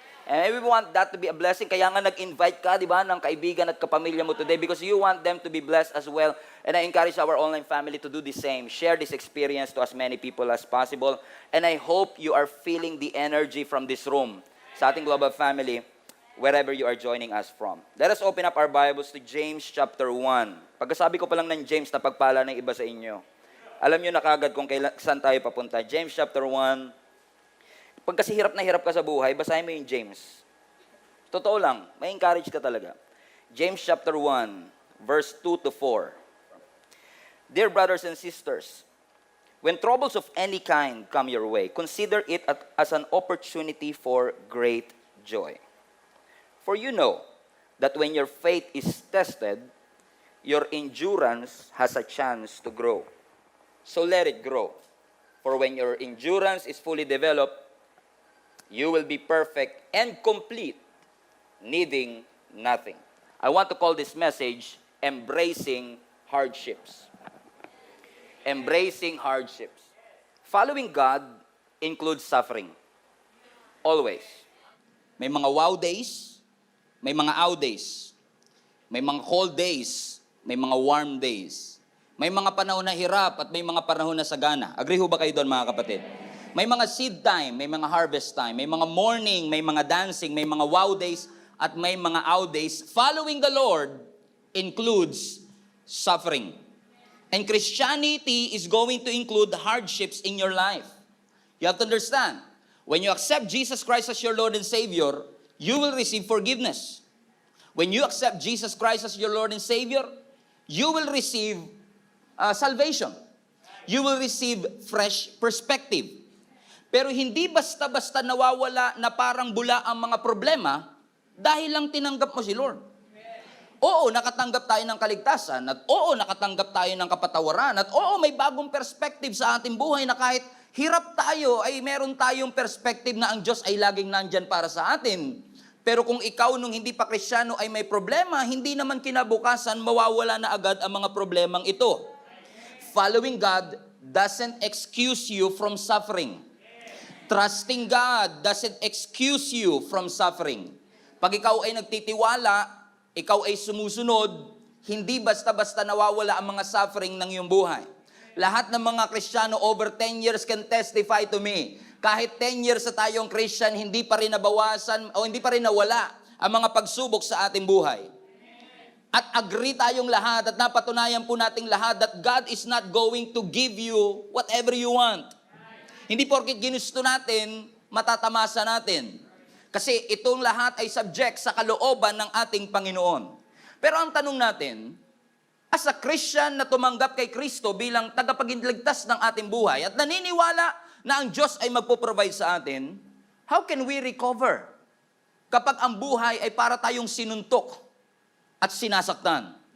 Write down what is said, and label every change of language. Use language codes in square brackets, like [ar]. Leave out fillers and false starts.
[en] And we want that to be a blessing. [tl] Kaya nga nag-invite ka, di ba, ng kaibigan at kapamilya mo [en] today because you want them to be blessed as well. And I encourage our online family to do the same. Share this experience to as many people as possible. And I hope you are feeling the energy from this room [tl] sa ating [en] global family, wherever you are joining us from. Let us open up our Bibles to James chapter 1. [tl] Pagkasabi ko pa lang ng James, napagpala ng iba sa inyo. Alam nyo na kagad kung saan tayo papunta. James chapter 1. Pag kasi hirap na hirap ka sa buhay, basahin mo yung James. Totoo lang, may encourage ka talaga. [en] James chapter 1, verse 2 to 4. Dear brothers and sisters, when troubles of any kind come your way, consider it as an opportunity for great joy. For you know that when your faith is tested, your endurance has a chance to grow. So let it grow. For when your endurance is fully developed, you will be perfect and complete, needing nothing. I want to call this message, Embracing Hardships. Embracing hardships. Following God includes suffering. Always. [tl] May mga wow days, may mga ow days, may mga cold days, may mga warm days. May mga panahon na hirap at may mga panahon na sagana. Agree ho ba kayo doon, mga kapatid? May mga seed time, may mga harvest time, may mga morning, may mga dancing, may mga wow days, at may mga ow days. [en] Following the Lord includes suffering. And Christianity is going to include hardships in your life. You have to understand, when you accept Jesus Christ as your Lord and Savior, you will receive forgiveness. When you accept Jesus Christ as your Lord and Savior, you will receive salvation. You will receive fresh perspective. [tl] Pero hindi basta-basta nawawala na parang bula ang mga problema dahil lang tinanggap mo si Lord. Oo, nakatanggap tayo ng kaligtasan, at oo, nakatanggap tayo ng kapatawaran, at oo, may bagong perspective sa ating buhay na kahit hirap tayo, ay meron tayong perspective na ang Diyos ay laging nandyan para sa atin. Pero kung ikaw nung hindi pa Kristyano ay may problema, hindi naman kinabukasan mawawala na agad ang mga problemang ito. [en] Following God doesn't excuse you from suffering. Trusting God doesn't excuse you from suffering. [tl] Pag ikaw ay nagtitiwala, ikaw ay sumusunod, hindi basta-basta nawawala ang mga suffering ng iyong buhay. Lahat ng mga Kristiyano [en] over 10 years can testify to me. [tl] Kahit 10 years na tayong Christian, hindi pa rin nabawasan o hindi pa rin nawala ang mga pagsubok sa ating buhay. At agree tayong lahat at napatunayan po nating lahat [en] that God is not going to give you whatever you want. [tl] Hindi porket ginusto natin, matatamasa natin. Kasi itong lahat ay subject sa kalooban ng ating Panginoon. Pero ang tanong natin, [en] as a Christian [tl] na tumanggap kay Kristo bilang tagapagligtas ng ating buhay at naniniwala na ang Diyos ay magpo-provide sa atin, [en] how can we recover [tl] kapag ang buhay ay para tayong sinuntok at sinasaktan?